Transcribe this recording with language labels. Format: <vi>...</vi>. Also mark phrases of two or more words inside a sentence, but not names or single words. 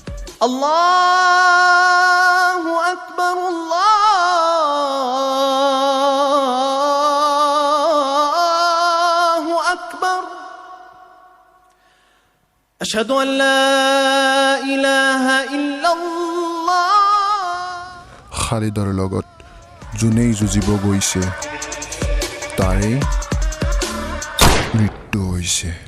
<ar>الله أكبر الله أكبر أشهد أن لا إله إلا الله</ar> <as>খালিদৰ লগত যোনেই যুঁজিব গৈছে তাৰে মৃত্যু হৈছে</as>